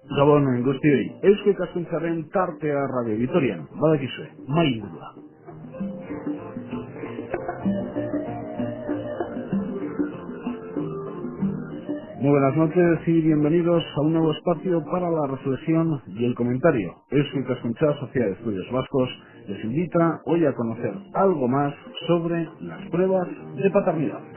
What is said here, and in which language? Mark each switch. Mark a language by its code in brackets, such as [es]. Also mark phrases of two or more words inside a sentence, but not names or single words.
[eu] Gabon guztioi, Eusko Ikaskuntzaren tartea Radio Vitorian, badakizue, maingurua. [es] Muy buenas noches y bienvenidos a un nuevo espacio para la reflexión y el comentario. Eusko Ikaskuntza, Sociedad de Estudios Vascos, les invita hoy a conocer algo más sobre las pruebas de paternidad.